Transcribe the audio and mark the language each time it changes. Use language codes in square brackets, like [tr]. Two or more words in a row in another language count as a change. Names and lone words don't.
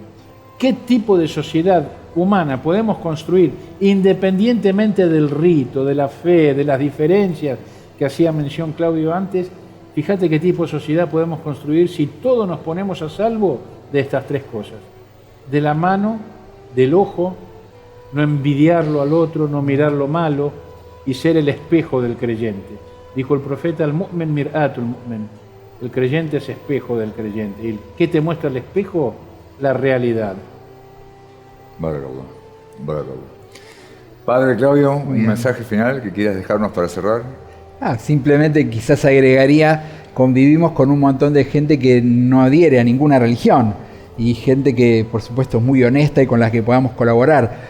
[es] ¿Qué tipo de sociedad humana podemos construir independientemente del rito, de la fe, de las diferencias que hacía mención Claudio antes? Fíjate qué tipo de sociedad podemos construir si todos nos ponemos a salvo de estas tres cosas. De la mano, del ojo, no envidiarlo al otro, no mirar lo malo y ser el espejo del creyente. Dijo el profeta, [ar] المؤمن مرآة المؤمن. [es] El creyente es espejo del creyente. ¿Y qué te muestra el espejo? La realidad. Barakallah. Padre Claudio, un mensaje final que quieras dejarnos para cerrar. Simplemente quizás agregaría, convivimos con un montón de gente que no adhiere a ninguna religión y gente que por supuesto es muy honesta y con la que podamos colaborar.